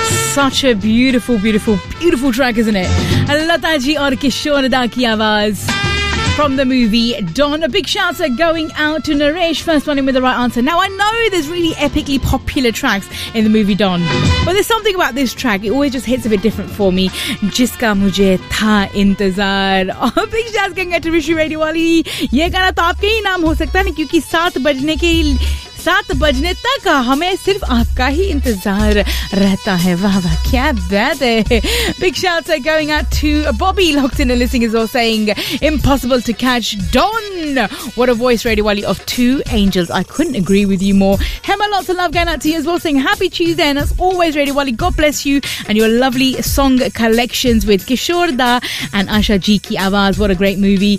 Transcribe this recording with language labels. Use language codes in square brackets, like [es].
[en] such a beautiful, beautiful, beautiful track, isn't it? [hi] Lata Ji aur Kishore Da Ki Awaaz [en] from the movie Don. A big shout out going out to Naresh, first one in with the right answer. Now, I know there's really epically popular tracks in the movie Don, but there's something about this track, it always just hits a bit different for me. [hi] जिसका मुझे था इंतज़ार. [en] Oh, big shout out going out to Rishi Radiwali. [hi] ये गाना तो आपके ही नाम हो सकता है, क्योंकि 7 बजने तक हमें सिर्फ़ आपका ही इंतज़ार रहता है. वाह वाह, क्या बात है. [en] Big shout out going out to Bobby, locked in and listening as well, saying impossible to catch Don. What a voice, Radio Wally, of two angels. I couldn't agree with you more. Hema, lots of love going out to you as well, saying happy Tuesday, and as always, Radio Wally, God bless you and your lovely song collections with Kishore Da and Asha Ji [hi] Ki Awaaz. [en] What a great movie.